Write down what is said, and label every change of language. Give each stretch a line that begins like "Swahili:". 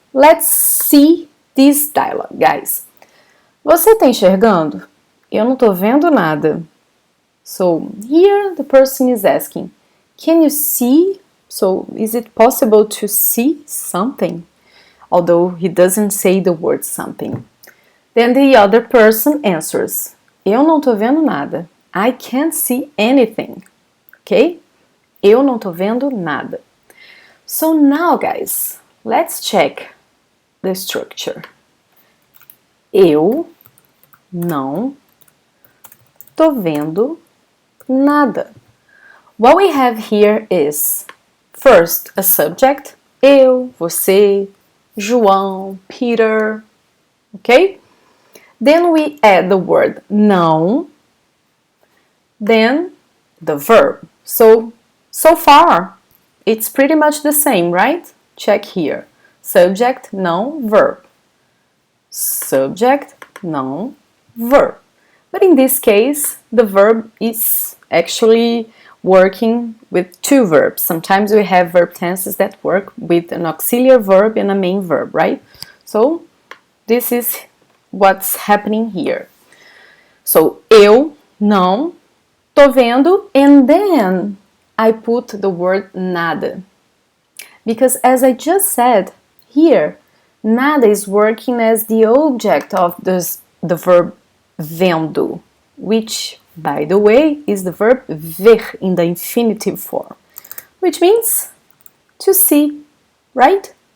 English: Let's see this dialogue, guys.
Portuguese: Você tá enxergando? Eu não tô vendo nada.
English: So, here the person is asking, can you see? So, is it possible to see something? Although he doesn't say the word something. Then the other person answers,
Portuguese: eu não tô vendo nada.
English: I can't see anything. Okay?
Portuguese: Eu não tô vendo nada.
English: So now, guys, let's check the structure.
Portuguese: Eu não tô vendo nada.
English: What we have here is first a subject, eu, você, João, Peter, okay? Then we add the word não, then the verb. So far, it's pretty much the same, right? Check here. Subject, não, verb. Subject, não, verb. But in this case, the verb is actually working with two verbs. Sometimes we have verb tenses that work with an auxiliary verb and a main verb, right? So, this is what's happening here. So,
Portuguese: eu não tô vendo,
English: and then I put the word nada. Because as I just said, here, nada is working as the object of the verb vendo, which, by the way, is the verb ver in the infinitive form, which means to see, right?